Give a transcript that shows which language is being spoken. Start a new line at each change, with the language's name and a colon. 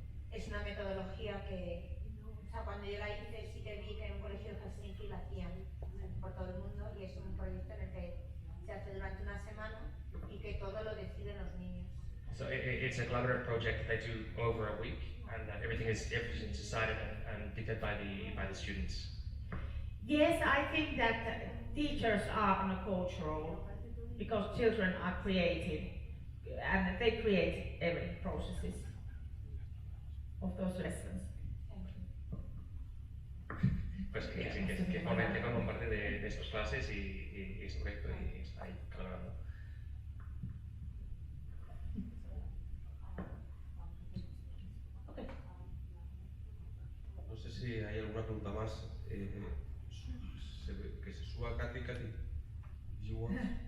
Spanish: Es una metodología que, o sea, cuando yo la hice sí que vi que en un colegio de Helsinki la hacían por todo el mundo y es un proyecto en el que se hace durante una semana y que todo lo deciden los niños.
English: So it's a collaborative project that they do over a week, and everything's decided and dictated by the students. Yes, I think that teachers are on a coach role because children are creative and they create every processes of those lessons.
Spanish: Pues que forman parte de estas clases y es correcto y está ahí colaborando. No sé si hay alguna pregunta más que se suba Kati.
English: You want?